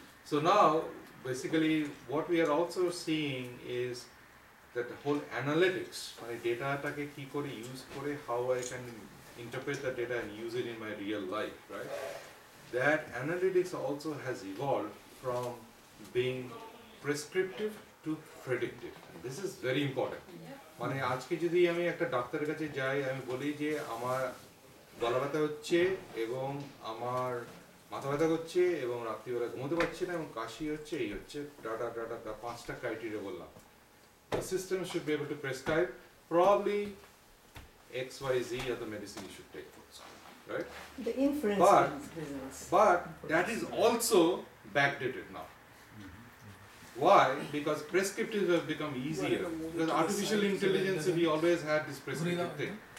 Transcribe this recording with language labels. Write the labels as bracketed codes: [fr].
[en] So now basically what we are also seeing is that the whole analytics, my data [bn] টাকে কি করে [en] use করে, how I can interpret the data and use it in my real life, right? That analytics also has evolved from being prescriptive to predictive. And this is very important. [bn] মানে আজকে যদি আমি একটা ডাক্তারের কাছে যাই, আমি বলি যে আমার গলা ব্যথা হচ্ছে এবং আমার মাথা ব্যথা করছে এবং রাত্রিবেলা ঘুমোতে পারছি না এবং কাশি হচ্ছে, এই হচ্ছে ডাটা 5টা ক্রাইটেরিয়া বললাম। [en] The system should be able to prescribe probably XYZ other medicine you should take, right? The inference business. But that is also backdated now. Why? Because prescriptive have become easier. Because artificial intelligence, we always had this prescriptive thing.